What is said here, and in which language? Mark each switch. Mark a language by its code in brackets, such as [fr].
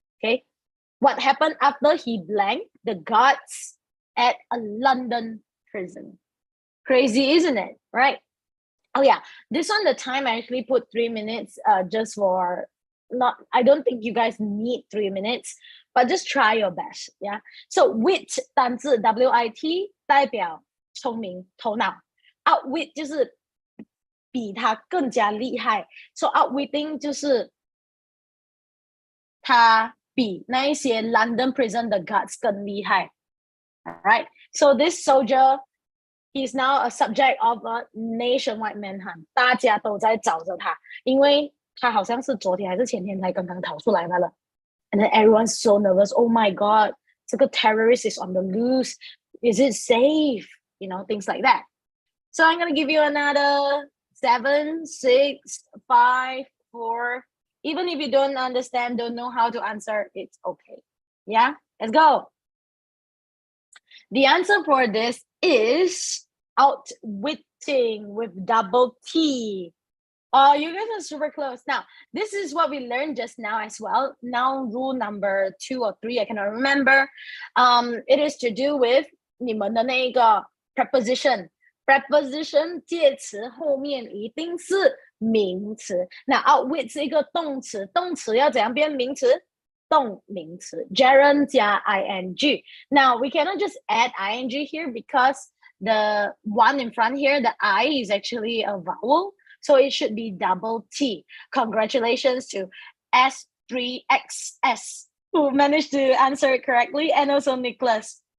[en] Okay, what happened after he blanked the guards at a London prison? Crazy, isn't it? Right? Oh yeah, this one, the time I actually put 3 minutes just for I don't think you guys need 3 minutes, but just try your best. Yeah. [zh] So wit 单字 WIT 代表聪明头脑 ，outwit 就是比他更加厉害 ，so outwitting 就是他比那一些 [en] London prison [zh] 的 guards 更厉害。 [en] Alright, so this soldier, he's now a subject of a nationwide manhunt. [zh] 大家都在找着他，因为他好像是昨天还是前天才刚刚逃出来罢了。 [en] And then everyone's so nervous. Oh my God, [zh] 这个 [en] terrorist is on the loose. Is it safe? You know, things like that. So I'm gonna give you another 7, 6, 5, 4. Even if you don't understand, don't know how to answer, it's okay. Yeah, let's go. The answer for this is outwitting with double T. Oh, you guys are super close. Now, this is what we learned just now as well. Now, rule number 2 or 3, I cannot remember. It is to do with [zh] 你们的那个 [en] preposition. [zh] Preposition 介词后面一定是名词。那 outwit 是一个动词，动词要怎样变名词？动名词 [en] gerund 加 ing. Now we cannot just add ing here because the one in front here, the I is actually a vowel, so it should be double T. Congratulations to S3XS who managed to answer it correctly, and also Nicholas.